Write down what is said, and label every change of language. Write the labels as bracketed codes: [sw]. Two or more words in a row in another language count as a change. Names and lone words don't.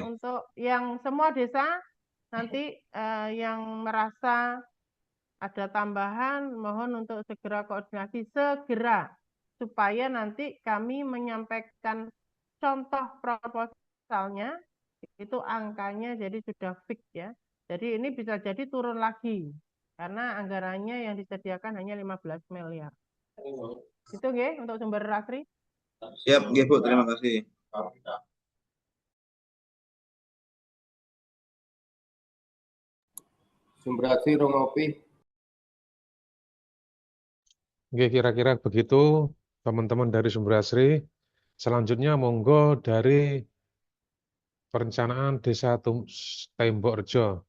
[id] untuk yang semua desa nanti yang merasa ada tambahan, mohon untuk segera koordinasi segera supaya nanti kami menyampaikan contoh proposalnya itu angkanya jadi sudah fix ya. Jadi ini bisa jadi turun lagi karena anggarannya yang disediakan hanya 15 miliar. Itu nggih untuk Sumber Asri. Siap, nggih, Bu. Terima kasih. Sumber Asri Romopi. Oke, kira-kira begitu teman-teman dari Sumber Asri. Selanjutnya monggo dari Perencanaan Desa Tembok Rejo.